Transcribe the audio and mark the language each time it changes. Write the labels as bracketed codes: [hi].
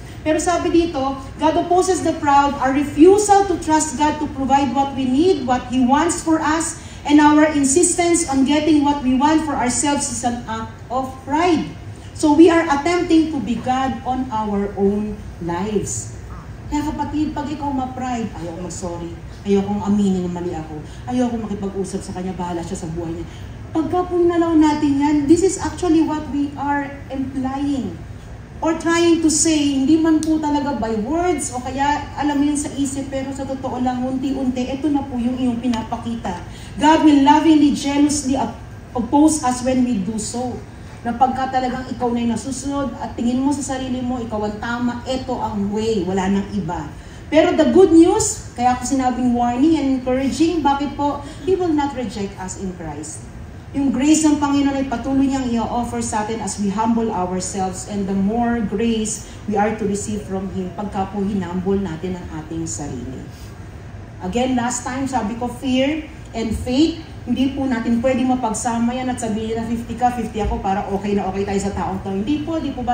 [en] Pero [tl] sabi dito, [en] God opposes the proud, our refusal to trust God to provide what we need, what He wants for us, and our insistence on getting what we want for ourselves is an act of pride. So we are attempting to be God on our own lives. [tl] Kaya kapatid, pag ikaw ma-pride, ayaw mag-sorry, ayaw kong aminin na mali ako, ayaw kong makipag-usap sa kanya, bahala siya sa buhay niya. Pagka po nalaw natin yan, [en] this is actually what we are implying or trying to say, [tl] hindi man po talaga by words o kaya alam mo yun sa isip, pero sa totoo lang, unti-unti, ito na po yung iyong pinapakita. [en] God will lovingly, jealously oppose us when we do so. [tl] Na pagka talagang ikaw na yung nasusunod at tingin mo sa sarili mo, ikaw ang tama, ito ang way, wala nang iba. Pero [en] the good news, [tl] kaya ako sinabing [en] warning and encouraging, [tl] bakit po? [en] He will not reject us in Christ. [tl] Yung grace ng Panginoon ay patuloy niyang i-offer sa atin [en] as we humble ourselves, and the more grace we are to receive from Him [tl] pagka po hinumble natin ang ating sarili. Again, last time sabi ko, [en] fear and faith, [tl] hindi po natin pwedeng mapagsama yan at sabihin na 50 ka, 50 ako para okay na okay tayo sa taong to. Hindi po ba?